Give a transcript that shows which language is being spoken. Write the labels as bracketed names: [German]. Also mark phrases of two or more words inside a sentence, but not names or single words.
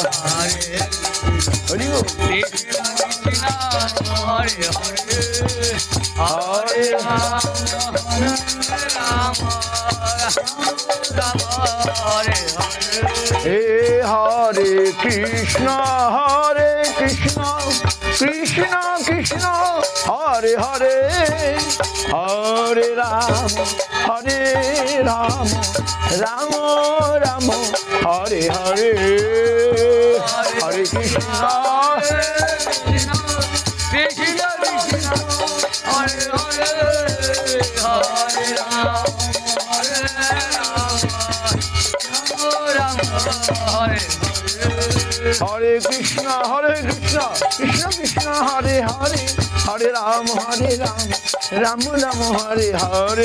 [Sanskrit] হরি হরে হরে হে হরে কৃষ্ণ কৃষ্ণ কৃষ্ণ হরে হরে হরে রাম রাম রাম হরে হরে হরে কৃষ্ণ হরে হরে হরে রাম রাম হরে हरे कृष्ण कृष्ण कृष्ण हरे हरे हरे राम राम राम हरे हरे.